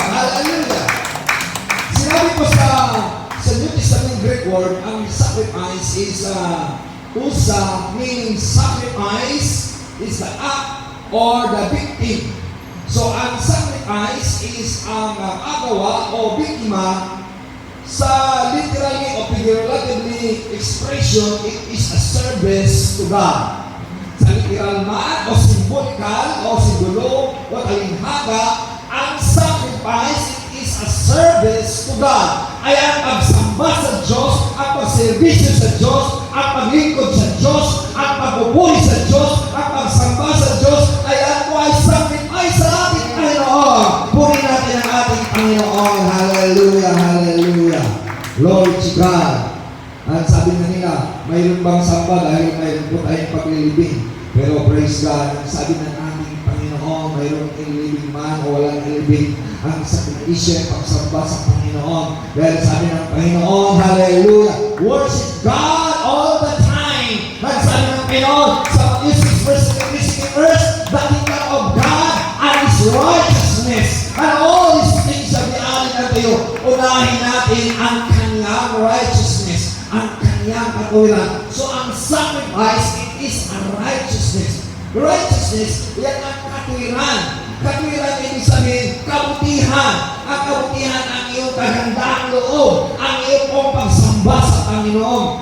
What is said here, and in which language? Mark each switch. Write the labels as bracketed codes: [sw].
[en] Hallelujah! [tl] Sinabi ko sa [en] New Testament Greek word, ang sacrifice is usa, meaning sacrifice is the act or the victim. [tl] So, ang sacrifice is ang agawa o biktima. [en] Sa literally o figuratively expression, it is a service to God. [tl] Sa literal man o symbolikal o simbolo o talinghaga, ang sacrifice [en] is a service to God. [tl] Ay ang pagsamba sa Diyos, ang pagservisyo sa Diyos, ang paglingkod sa Diyos, ang pagbubuhay sa Diyos, ang pagsamba sa Diyos, ay ang ay sacrifice sa ating Panginoon. Purihin natin ang ating Panginoon. [en] Hallelujah, hallelujah. Glory to God. [tl] At sabi na nila, mayroon bang samba dahil mayroon po tayong paglilibing. Pero praise God, ang sabi ng ating Panginoon, mayroong ilibing man o walang ilibing. Ang sakripisyo ay pagsamba sa Panginoon. Dahil sabi ng Panginoon, hallelujah, [en] worship God all the time. [tl] At sabi ng Panginoon, sa [en] Matthew 6 verse 33, the kingdom of God and His righteousness, and all these things shall be added unto you. [tl] Unahin natin ang kanyang righteousness, ang kanyang katuwiran. [en] So ang sacrifice, it is a righteousness. [tl] Righteousness, yan ang katuwiran. Katuwiran, ibig sabihin, kabutihan. Ang kabutihan, ang iyong kagandaang loob, ang iyong pong pagsamba sa Panginoon.